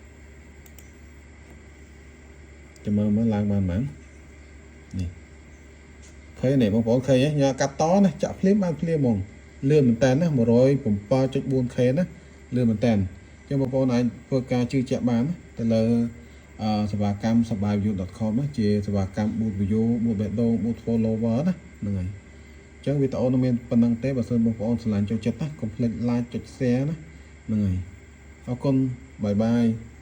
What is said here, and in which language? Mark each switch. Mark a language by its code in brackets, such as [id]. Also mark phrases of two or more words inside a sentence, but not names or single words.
[km] ចាំមើលឡើងបានប៉ុន្មាននេះឃើញនេះបងប្អូនឃើញញ៉ាកាត់តណាចាក់ភ្លាម បានភ្លាមហ្មងលឿនមែនតើណា 107.4k ណាលឿនមែនតើអញ្ចឹងបងប្អូនអាចធ្វើការជឿជាក់បានទៅលើសេវាកម្ម sabayview.com ណាជាសេវាកម្ម [en] boost view boost backdoor boost follower [km] ណាហ្នឹងហើយអញ្ចឹងវីដេអូនោះមានប៉ុណ្្នឹងទេបើសិនបងប្អូនស្រឡាញ់ចូលចិត្តណាកុំភ្លេច like ចុច share ណាហ្នឹងហើយអរគុណ [en] bye bye